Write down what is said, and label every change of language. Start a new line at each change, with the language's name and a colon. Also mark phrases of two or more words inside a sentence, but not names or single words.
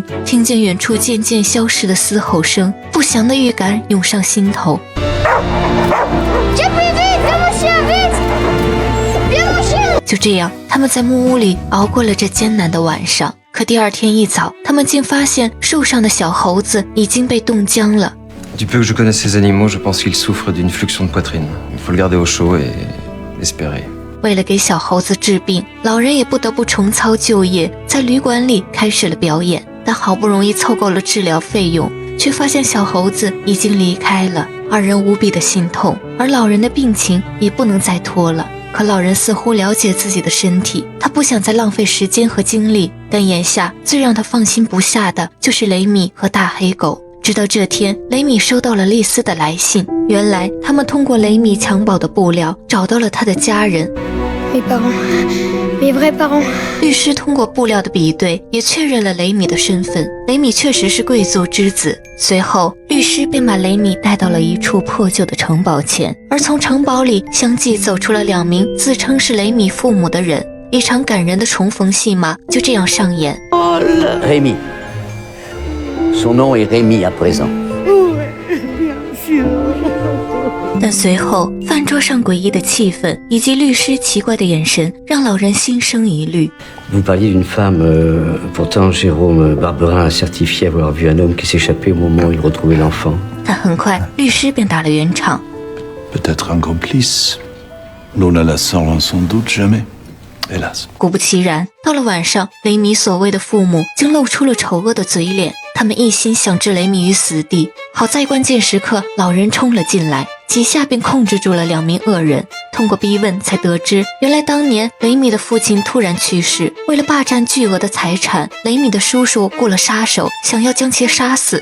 Chinese: 听见远处渐渐消失的嘶吼声，不祥的预感涌上心头。就这样，他们在木屋里熬过了这艰难的晚上。可第二天一早，他们竟发现树上的小猴子已经被冻僵了。
French: Du peu que je connaisse ces animaux, je pense qu'ils souffrent d'une fluxion de poitrine. Il faut le garder au chaud et espérer.
Chinese: 为了给小猴子治病，老人也不得不重操旧业，在旅馆里开始了表演。但好不容易凑够了治疗费用，却发现小猴子已经离开了。二人无比的心痛，而老人的病情也不能再拖了。可老人似乎了解自己的身体，他不想再浪费时间和精力。但眼下最让他放心不下的就是雷米和大黑狗。直到这天，雷米收到了丽丝的来信。原来他们通过雷米襁褓的布料找到了他的家人。
French: Mes parents, mes vrais parents.
Chinese: 律师通过布料的比对，也确认了雷米的身份。雷米确实是贵族之子。随后，律师便把雷米带到了一处破旧的城堡前，而从城堡里相继走出了2名自称是雷米父母的人。一场感人的重逢戏码就这样上演。
French: Rémi. Son nom est Rémi à présent.
Chinese: 但随后，饭桌上诡异的气氛以及律师奇怪的眼神，让老人心生疑虑。
French: Vous parliez d'une femme, pourtant Jérôme Barberin a certifié avoir vu un homme qui s'échappait au moment où il retrouvait l'enfant.
Chinese: 但很快，律师便打了圆场。
French: Peut-être un complice. Nous ne la saurons sans doute jamais. Hélas.
Chinese: 果不其然，到了晚上，雷米所谓的父母竟露出了丑恶的嘴脸，他们一心想置雷米于死地。好在关键时刻，老人冲了进来，几下便控制住了2名恶人。通过逼问才得知，原来当年雷米的父亲突然去世，为了霸占巨额的财产，雷米的叔叔雇了杀手，想要将其杀死。